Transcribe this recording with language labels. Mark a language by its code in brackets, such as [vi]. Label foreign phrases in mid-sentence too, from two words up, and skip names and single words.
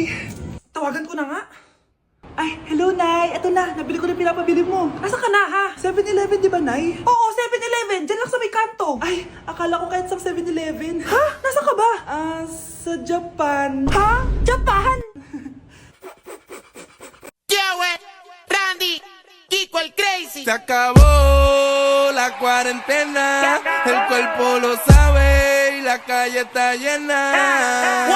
[tl] Tawagan ko na nga. Ay, hello, Nay. Eto na, nabili ko na pinapabili mo. Nasaan ka na, ha? 7-Eleven, di ba, Nay? Oo, 7-Eleven. Diyan lang sa may kanto. Ay, akala ko kahit sa 7-Eleven. Ha? Nasaan ka ba? Sa Japan. Ha? Japan? [es] Se acabó la cuarentena, el cuerpo lo sabe y la calle está llena.